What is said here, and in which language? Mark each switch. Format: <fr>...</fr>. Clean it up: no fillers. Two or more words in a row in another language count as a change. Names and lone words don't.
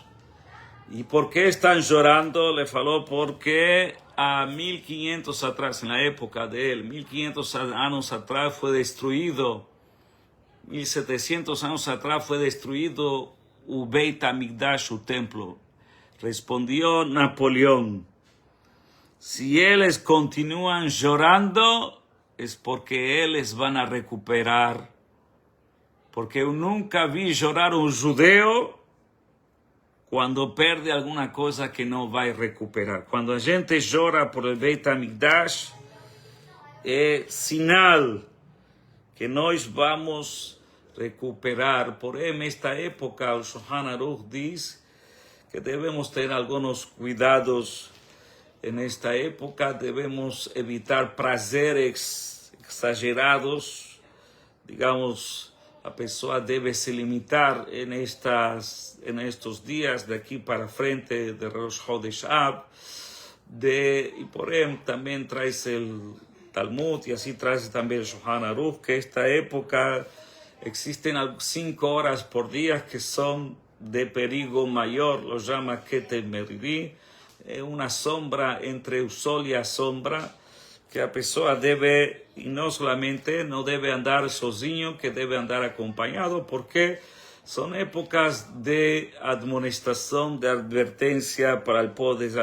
<pt>E por que estão chorando? Le falou, porque há 1500 atrás, na época dele, 1500 anos atrás foi destruído, 1700 anos atrás foi destruído o Beit HaMikdash, o templo. Respondió Napoleão, se eles continuam chorando, é porque eles vão recuperar. Porque eu nunca vi chorar um judeu</pt> <es>cuando pierde alguna cosa que no va a recuperar.</es> <pt>Cuando a gente</pt> <es>llora por el</es> <pt>Beit HaMikdash, es sinal que nós vamos recuperar. Porém, esta época, o Shulchan Aruch diz que</pt> <es>debemos tener algunos cuidados. En esta época debemos evitar prazeres exagerados. Digamos,</es> <pt>a pessoa</pt> <es>debe se limitar en estos días de aquí para frente de Rosh Chodesh Av. Y porém, también trae el Talmud y así trae también el Shulchan Aruch, que esta época existen 5 horas por día que son de perigo mayor, lo llama Keter Meridi, una sombra entre el sol y la sombra, que</es> <pt>a pessoa</pt> <es>debe, y no solamente, no debe andar sozinho, que debe andar acompañado, porque son épocas de admonestación, de advertencia para el poder.</es>